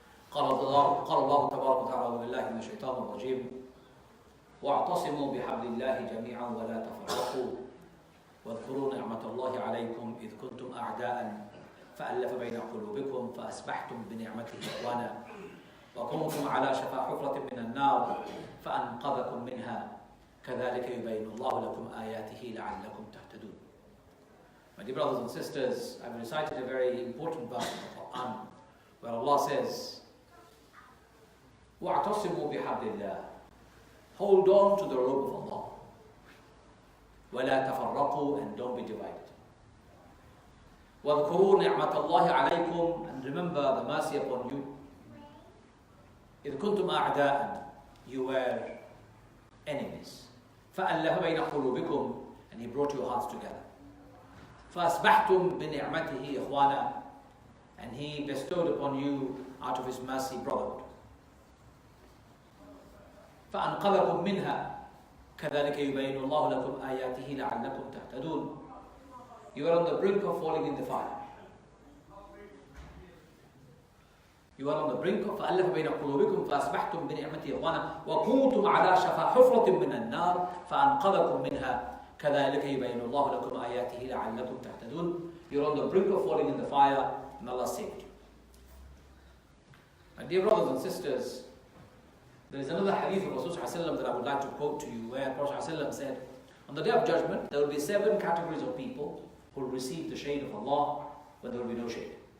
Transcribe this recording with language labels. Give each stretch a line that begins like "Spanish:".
Arabic: قال الله تبارك وتعالى بالله من الشيطان الرجيم واعتصموا بحبل الله جميعا ولا تفرقوا واذكروا نعمة الله عليكم إذ كنتم أعداء فألف بين قلوبكم فأصبحتم بنعمته إخوانا وكنتم على شفا حفرة من النار فأنقذكم منها كذلك يبين الله لكم آياته لعلكم تهتدون.
English: My dear brothers and sisters, I've recited a very important verse in the Quran where Allah says,
Arabic: وَاعْتَصِمُوا بِحَبْلِ اللَّهِ,
English: hold on to the rope of Allah.
Arabic: وَلَا تَفَرَّقُوا,
English: and don't be divided.
Arabic: وَاذْكُرُوا نِعْمَةَ اللَّهِ عَلَيْكُمْ,
English: and remember the mercy upon you.
Arabic: إِذْ كُنْتُمْ أَعْدَاءً,
English: you were enemies.
Arabic: فَأَلَّفَ بَيْنَ قُلُوبِكُمْ,
English: and He brought your hearts together.
Arabic: فَأَصْبَحْتُمْ بِنِعْمَتِهِ إِخْوَانًا,
English: and He bestowed upon you out of His mercy brotherhood.
Arabic: فَأَنْقَذَكُمْ مِنْهَا كَذَلِكَ يُبَيِّنُ اللَّهُ لَكُمْ آيَاتِهِ لَعَلَّكُمْ تَهْتَدُونَ.
English: You are on the brink of falling in the fire. You are on the brink of
Arabic: فَأَلَّفَ بَيْنَ قُلُوبِكُمْ فَأَصْبَحْتُمْ بِنِعْمَتِهِ إِخْوَانًا وَكُنْتُمْ عَلَى شَفَا حُفْرَةٍ مِّنَ النَّارِ فَأَنْقَذَكُمْ مِنْهَا كَذَلِكَ يُبَيِّنُ اللَّهُ لَكُمْ آيَاتِهِ لَعَلَّكُمْ تَهْتَدُونَ.
English: You're on the brink of falling in the fire, and Allah saved you. My dear brothers and sisters, there is another hadith of Rasulullah that I would like to quote to you, where Rasulullah said, on the Day of Judgment, there will be 7 categories of people who will receive the shade of Allah when there will be no shade.